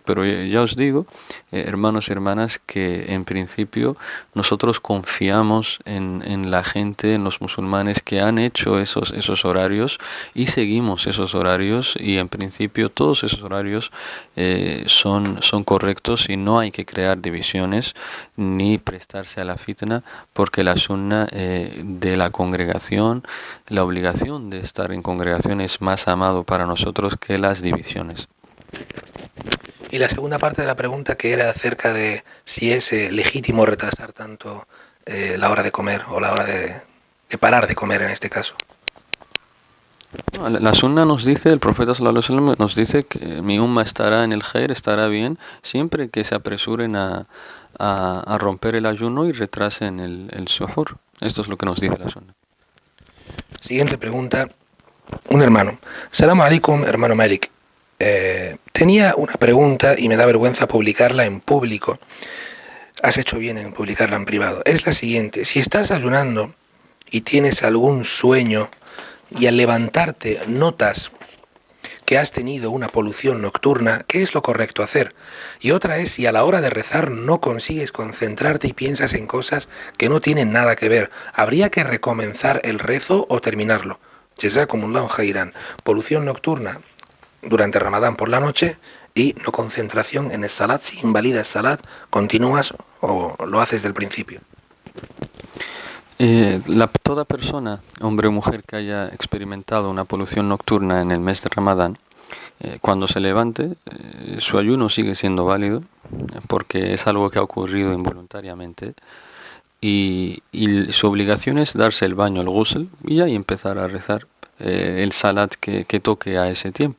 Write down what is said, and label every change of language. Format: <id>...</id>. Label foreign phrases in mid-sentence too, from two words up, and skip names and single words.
<es>Pero ya os digo, hermanos y hermanas, que en principio nosotros confiamos en la gente, en los musulmanes que han hecho esos horarios y seguimos esos horarios y en principio todos esos horarios son correctos y no hay que crear divisiones ni prestarse a la fitna, porque la sunna de la congregación, la obligación de estar en congregación es más amado para nosotros que las divisiones. Y la segunda parte de la pregunta, que era acerca de si es legítimo retrasar tanto la hora de comer o la hora de parar de comer en este caso. La sunna nos dice, el profeta</es> <ar>صلى الله عليه وسلم</ar> <es>nos dice que mi umma estará en el khair, estará bien, siempre que se apresuren a romper el ayuno y retrasen el suhur. Esto es lo que nos dice la sunna. Siguiente pregunta, un hermano.</es> <ar>سلام عليكم,</ar> <es>hermano Malik. Tenía una pregunta y me da vergüenza publicarla en público. Has hecho bien en publicarla en privado. Es la siguiente: si estás ayunando y tienes algún sueño y al levantarte notas que has tenido una polución nocturna, ¿qué es lo correcto hacer? Y otra es si a la hora de rezar no consigues concentrarte y piensas en cosas que no tienen nada que ver. ¿Habría que recomenzar el rezo o terminarlo?</es> <ar>جزاكم الله خيرا.</ar> <es>Polución nocturna durante Ramadán por la noche y no concentración en el salat. Si invalidas salat, ¿continúas o lo haces del principio? Toda persona, hombre o mujer, que haya experimentado una polución nocturna en el mes de Ramadán, cuando se levante, su ayuno sigue siendo válido, porque es algo que ha ocurrido involuntariamente, y su obligación es darse el baño, el ghusl, y ya y empezar a rezar el salat que toque a ese tiempo.</es>